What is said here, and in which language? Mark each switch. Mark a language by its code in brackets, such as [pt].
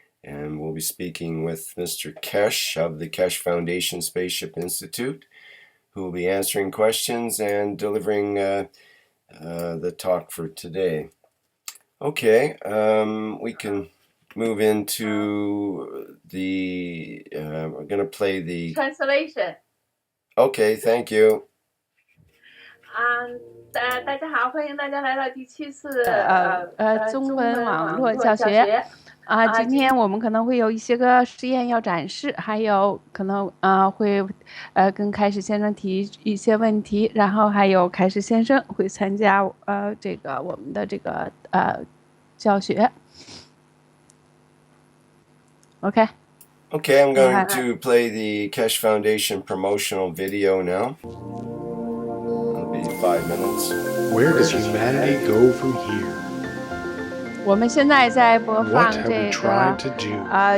[en] And we'll be speaking with Mr. Keshe of the Keshe Foundation Spaceship Institute, who will be answering questions and delivering the talk for today. Okay, we can move into the, we're going to play the translation. Okay, thank you. [zh] 大家好，欢迎大家来到第7次中文网络教学。今天我们可能会有一些个实验要展示，还有可能会跟开始先生提一些问题，然后还有开始先生会参加这个我们的这个教学。 [en] Okay, I'm going to play the Keshe Foundation promotional video now. It'll be 5 minutes. Where does humanity go from here? [zh] 我们现在在播放 [en] What have [zh] 这 [en] we tried [zh] 个